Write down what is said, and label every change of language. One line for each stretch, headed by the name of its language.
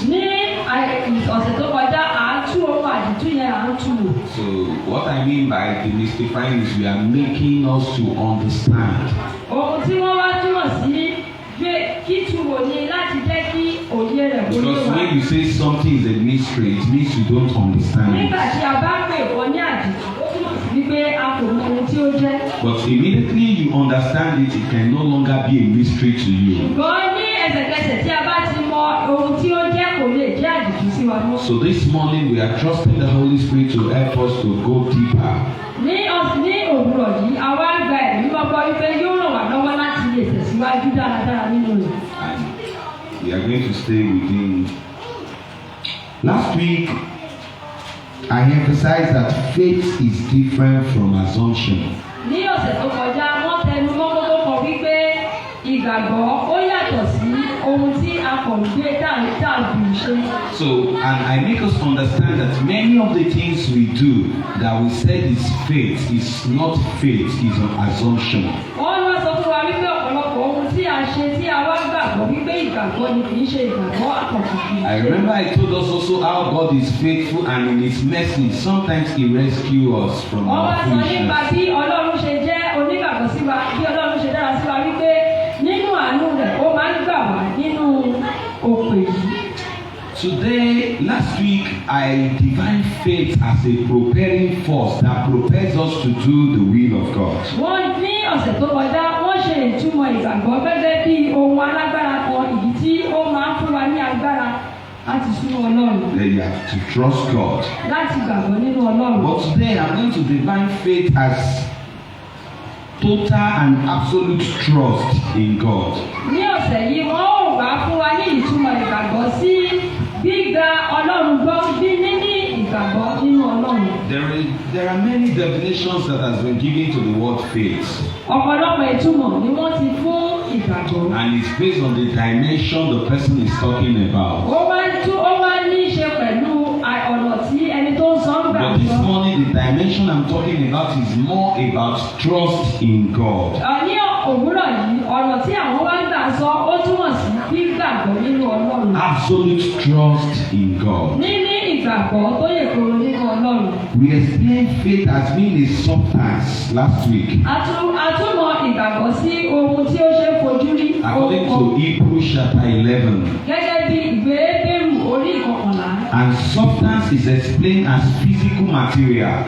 Yoruba: Ní ọ̀sẹ̀ tó kọjá à ń tú ohun àdìtú yẹn à ń tú wò.
English: So what I mean by demystifying is we are making us to understand.
Yoruba: Ohun tí wọ́n wá túmọ̀ sí kí túwò ni láti jẹ́ kí òye rẹ̀ kó yé wa.
English: Because when you say something is a mystery, it means you don't understand it.
Yoruba: Nígbà tí a bá pè wọ́n ní àdìtú, ó túmọ̀ sí wípé a kò mọ ohun tí ó jẹ́.
English: But immediately you understand it, it can no longer be a mystery to you.
Yoruba: Ṣùgbọ́n ní ẹsẹ̀kẹsẹ̀ tí a bá ti mọ ohun tí ó jẹ́ kò lè jẹ́ àdìtú sí wa mọ́.
English: So this morning we are trusting the Holy Spirit to help us to go deeper.
Yoruba: Ní òwúrọ̀ yìí, àwa ń gba ẹ̀mí gbọ́gbọ́ wípé yóò ràn wá lọ́wọ́ láti lè tẹ̀síwájú dáradára nínú rẹ̀.
English: And we are going to stay within. Last week, I emphasized that faith is different from assumption.
Yoruba: Ní ọ̀sẹ̀ tó kọjá, wọ́n tẹnu mọ́ kókó kan wípé ìgbàgbọ́ ó yàtọ̀ sí ohun tí a kò gbé dàbí ṣe.
English: So, and I make us understand that many of the things we do that we said is faith is not faith, is an assumption.
Yoruba: Wọ́n wá sọ fún wa wípé ọ̀pọ̀lọpọ̀ ohun tí a ṣe tí a wá gbàgbọ́ wípé ìgbàgbọ́ ni kì í ṣe ìgbàgbọ́ àkọ́kọ́.
English: I remember I told us also how God is faithful and in His mercy sometimes He rescues us from our
Yoruba: foolishness. Wọ́n wá sọ nípa bí Ọlọ́run ṣe jẹ́ onígbàgbọ́ sí wa, bí Ọlọ́run ṣe dára sí wa wípé nínú àánú rẹ̀ ó máa ń gbà wá nínú òpè yìí.
English: Today, last week, I defined faith as a propelling force that propels us to do the will of God.
Yoruba: Wọ́n ní ọ̀sẹ̀ tó kọjá, wọ́n ṣe ìtumọ̀ ìgbàgbọ́ gẹ́gẹ́ bí ohun alágbára kan ìdí tí ó máa ń fún wa ní agbára láti súnmọ́ Ọlọ́run.
English: Then you have to trust God.
Yoruba: Láti gbàgbọ́ nínú Ọlọ́run.
English: But today, I'm going to define faith as total and absolute trust in God.
Yoruba: Ní ọ̀sẹ̀ yìí, wọ́n ò wá fún wa ní ìtumọ̀ ìgbàgbọ́ sí gbígba Ọlọ́run gbọ́ bí níní ìgbàgbọ́ nínú Ọlọ́run. Ọlọ́run.
English: There are many definitions that has been given to the word faith.
Yoruba: Ọ̀pọ̀lọpọ̀ ìtumọ̀ ni wọ́n ti fún ìgbàgbọ́.
English: And it's based on the dimension the person is talking about.
Yoruba: Ó máa ní í ṣe pẹ̀lú ọ̀nà tí ẹni tó ń sọ ń gbà.
English: But this morning the dimension I'm talking about is more about trust in God.
Yoruba: Ní òwúrọ̀ yìí, ọ̀nà tí àwọn wá ń gbà sọ ó túmọ̀ sí gbígbàgbọ́ nínú Ọlọ́run.
English: Absolute trust in God.
Yoruba: Níní ìgbàgbọ́ tó yè koro nínú Ọlọ́run.
English: We explained faith as being a substance last week.
Yoruba: Àtúmọ̀ ìgbàgbọ́ sí ohun tí ó ṣe é fojú rí.
English: According to Hebrews chapter 11.
Yoruba: Gẹ́gẹ́ bí ìwé Hébérù orí ìkọkànlá.
English: And substance is explained as physical material.